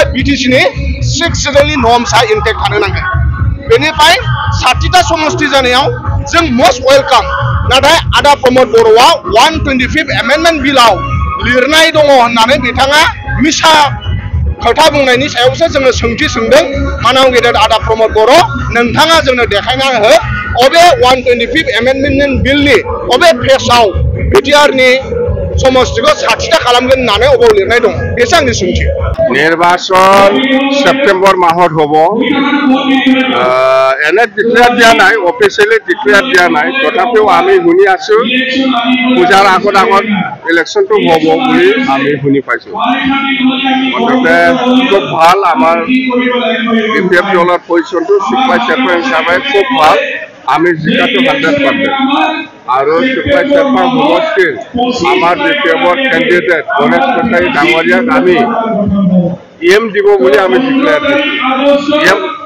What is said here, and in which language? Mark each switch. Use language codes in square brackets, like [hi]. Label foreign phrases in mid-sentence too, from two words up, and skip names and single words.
[brx] बिटिसिनि 6 सिडिउलनि नर्म्सआ इनटेक्ट थानो नांगोन बेनिफ्राय 60टा समष्टि जानायाव जों [en] must welcome [brx] नाथाय आदा प्रमद बर'आ 125 एमेन्डमेन्ट बिलाव लिरनाय दङ होननानै बिथाङा मिसा खोथा बुंनायनि सायावसो जोङो सोंथि सोंदों मानाव गेदेर आदा प्रमद बर' नोंथाङा जोंनो देखायना हो अबे 125 एमेन्डमेन्ट बिलनि अबे पेजआव बिटिआरनि समष्टिखौ 60टा खालामगोन होननानै अबाव लिरनाय दं बेसो आंनि सोंथि [as] নিৰ্বাচন ছেপ্টেম্বৰ মাহত হ'ব এনে ডিক্লেয়াৰ দিয়া নাই [en] officially declare [as] দিয়া নাই তথাপিও আমি শুনি আছো পূজাৰ আগত ইলেকশনটো হব বুলি আমি শুনি পাইছো মতে খুব ভাল আমাৰ বিপিএফ দলৰ পজিশনটো [en] super chairman [as] হিচাপে খুব ভাল আমি জিকাটো 100% আৰু [en] super chairman [as] সমষ্টিৰ আমাৰ বিপিএফৰ কেণ্ডিডেট গণেশ কটাৰী ডাঙৰীয়াক আমি এম দিব বুলি আমি ডিক্লেয়াৰ দিছো